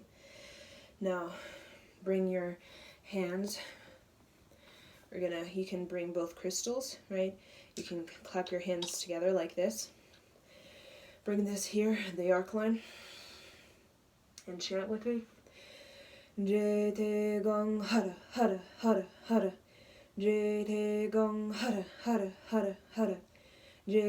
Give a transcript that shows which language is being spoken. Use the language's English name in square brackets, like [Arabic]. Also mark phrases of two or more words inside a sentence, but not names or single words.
[English] Now bring your hands. You can bring both crystals, right? You can clap your hands together like this. Bring this here, the arc line, and chant with me. Jete gong hara hara hara hara. Jete gong hara hara hara hara.